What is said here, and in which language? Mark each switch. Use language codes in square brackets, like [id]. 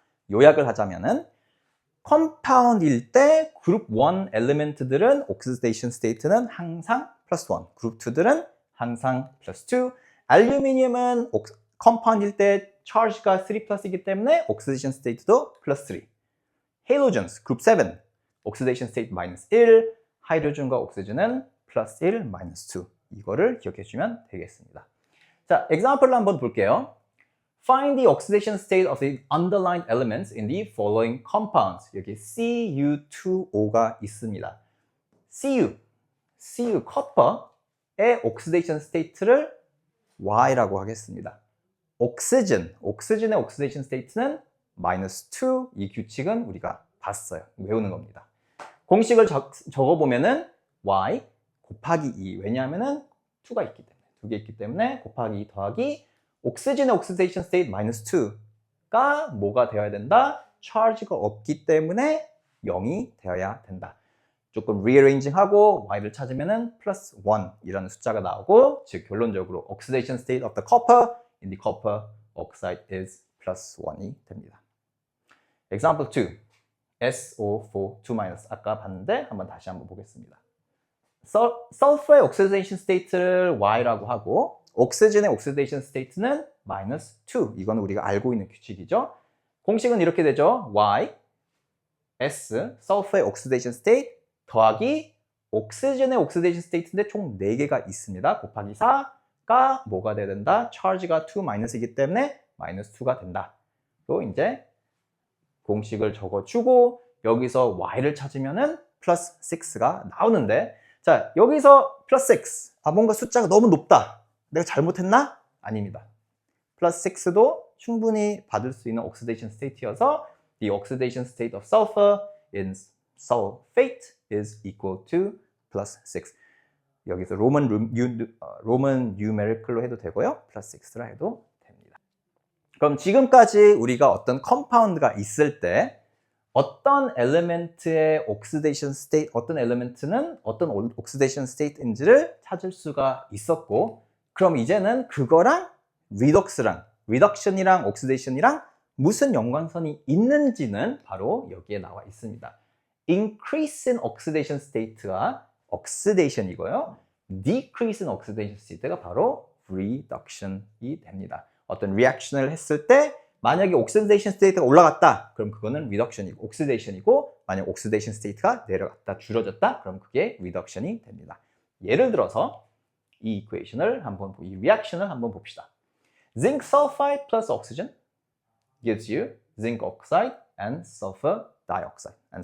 [ko] 요약을 하자면은 컴파운드일 때 그룹 1 엘리멘트들은 옥시데이션 스테이트는 항상 플러스 1, 그룹 2들은 항상 플러스 2, 알루미늄은 컴파운드일 때 charge가 3 플러스이기 때문에 oxidation state도 플러스 3. halogens group 7 oxidation state 마이너스 1, 하이드로전과 옥시전은 플러스 1, 마이너스 2. 이거를 기억해 주면 되겠습니다. 자, example로 한번 볼게요. [en] Find the oxidation state of the underlying elements in the following compounds. [ko] 여기 Cu2O가 있습니다. Cu, copper의 oxidation state를 Y라고 하겠습니다. oxygen의 oxidation state는 마이너스 2. 이 규칙은 우리가 봤어요. 외우는 겁니다. 공식을 적어보면은 Y 곱하기 2. 왜냐하면은 2가 있기 때문에. 2개 있기 때문에 곱하기 2 더하기 옥시전의 oxidation state 마이너스 2가 뭐가 되어야 된다? charge가 없기 때문에 0이 되어야 된다. 조금 rearranging 하고 y를 찾으면은 플러스 1이라는 숫자가 나오고, 즉 결론적으로 [en] oxidation state of the copper in the copper oxide is plus 1 [ko] 이 됩니다. example 2 SO4 2- 아까 봤는데 한번 다시 한번 보겠습니다. sulfur의 oxidation state를 y라고 하고 옥시전의 oxidation state는 마이너스 2. 이건 우리가 알고 있는 규칙이죠. 공식은 이렇게 되죠. Y S sulfur의 oxidation state 더하기 옥시전의 oxidation state인데 총 4개가 있습니다. 곱하기 4가 뭐가 돼야 된다? charge가 2 마이너스이기 때문에 마이너스 2가 된다. 또 이제 공식을 적어주고 여기서 y를 찾으면은 플러스 6가 나오는데, 자 여기서 플러스 6. 뭔가 숫자가 너무 높다. 내가 잘못했나? 아닙니다. 플러스 6도 충분히 받을 수 있는 oxidation state여서 [en] the oxidation state of sulfur in sulfate is equal to plus 6. [ko] 여기서 로만 numerical로 해도 되고요. 플러스 6라 해도 됩니다. 그럼 지금까지 우리가 어떤 컴파운드가 있을 때 어떤 엘리멘트의 oxidation state, 어떤 엘리멘트는 어떤 oxidation state인지를 찾을 수가 있었고, 그럼 이제는 그거랑 reduction이랑 oxidation이랑 무슨 연관선이 있는지는 바로 여기에 나와 있습니다. increase in oxidation state가 oxidation이고요. decrease in oxidation state가 바로 reduction이 됩니다. 어떤 reaction을 했을 때 만약에 oxidation state가 올라갔다, 그럼 그거는 reduction이고 oxidation이고, 만약 oxidation state가 내려갔다, 줄어졌다, 그럼 그게 reduction이 됩니다. 예를 들어서 이 equation을 한번, 이 reaction을 한번 봅시다. [en] Zinc sulfide plus oxygen gives you zinc oxide and sulfur dioxide.